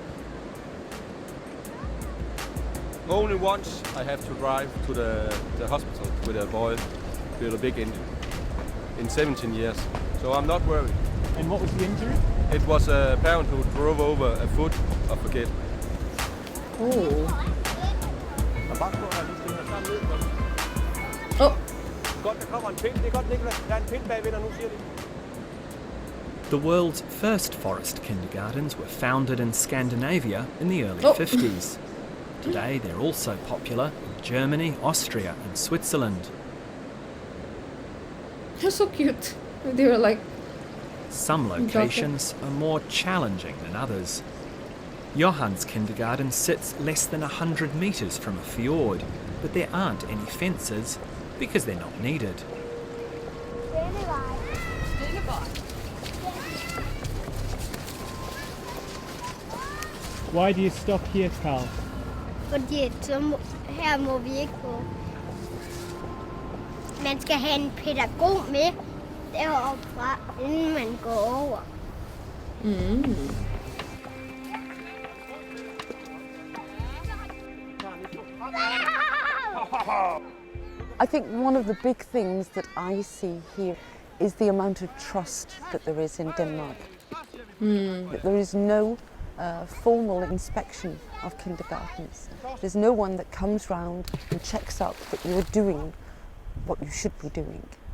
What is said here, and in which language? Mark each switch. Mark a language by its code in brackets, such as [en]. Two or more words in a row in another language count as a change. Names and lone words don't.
[en] Only once I have to drive to the hospital with a boy with a big injury in 17 years. So I'm not worried. And what was the injury? It was a parent who drove over a foot of a kid. Oh. Oh. [da] Godt, der kommer en pind. Det er godt, Nicolas. Der er en pind bagved dig nu, siger de. [en] The world's first forest kindergartens were founded in Scandinavia in the early Oh. 50s. Today they're also popular in Germany, Austria and Switzerland. They're so cute. They were like, Some locations are more challenging than others. Johan's kindergarten sits less than 100 metres from a fjord, but there aren't any fences because they're not needed. Why do you stop here, Carl? [da] Fordi her må vi ikke gå. Man skal have en pædagog med deroppe fra, inden man går over. [en] I think one of the big things that I see here is the amount of trust that there is in Denmark. That there is no formal inspection of kindergartens. There's no one that comes round and checks up that you're doing what you should be doing.